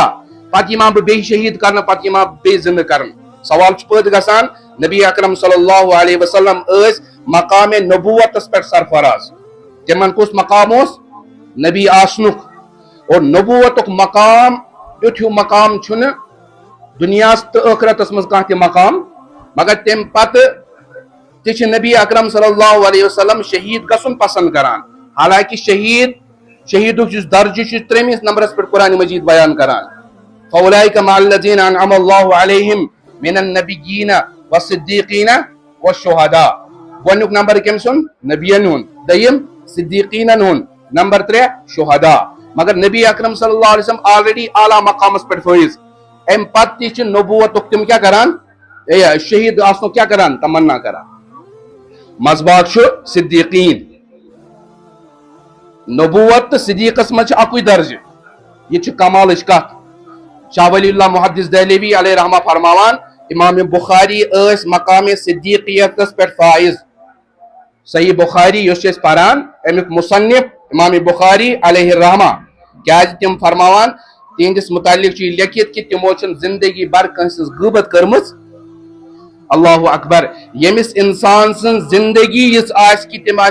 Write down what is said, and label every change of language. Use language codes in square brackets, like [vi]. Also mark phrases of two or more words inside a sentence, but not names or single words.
[ks] پتہ یما بہ بیٚیہِ شہید کرن پتہ یما بیٚیہِ زند کرن سوال چھ پٲدٕ گژھان نبی اکرم [ar] صلی اللہ علیہ وسلم [ks] ٲسۍ مقام نبوتس پٮ۪ٹھ سرفراز تمن کُس مقام اوس نبی آسنُک اور نبوتُک مقام یُتھ ہیوٗ مقام چھُنہٕ دُنیاہس تہٕ ٲخرتس منٛز کانٛہہ تہِ مقام مگر تمہِ پتہٕ تہِ چھِ نبی اکرم صلی [ar] اللہ علیہ وسلم [ks] شہید گژھُن پسند کران حالانکہ شہیدُک یُس درجہ چھُ 3 نمبرس پٮ۪ٹھ قرآن مجید بیان کران [ar] فاولئک مع الذین انعم اللہ علیہم من النبیین والصدیقین والشہداء [ks] گۄڈنیُک نمبر کٔمۍ سُنٛد نبیَن ہُنٛد دوٚیِم صدیقیٖنن ہُنٛد نمبر 3 شہداء مگر نبی اکرم [ar] صلی اللہ علیہ وسلم [ks] آلریڈی اعلیٰ مقامس پٮ۪ٹھ فٲیض امہِ پتہٕ تہِ چھِ نبوتُک تِم کیٛاہ کران شہید آسنُک کیٛاہ کران تمنا کران مزباق چھُ صدیقیٖن نبوت تہٕ صدیقس منٛز چھُ اکُے درجہِ یہِ چھِ کمالٕچ کتھ شاہ ولی اللہ محدث دہلوی [ar] علیہ رحمہ [ks] فرماوان امام بخاری ٲسۍ مقام صدیقیتس پٮ۪ٹھ فٲیض صحیح بخاری یُس چھِ أسۍ پران امیُک مصنف امام بخاری علیہ الرحمہ کیازِ تِم فرماوان تہنٛدِس متعلق چھُ یہِ لیکھِتھ کہِ تِمو چھنہٕ زندگی بھر کٲنٛسہِ ہٕنٛز غٲبت کٔرمٕژ [ar] اللہ اکبر [ks] ییٚمِس انسان سٕنٛز زندگی یِژھ آسہِ کہِ تٔمۍ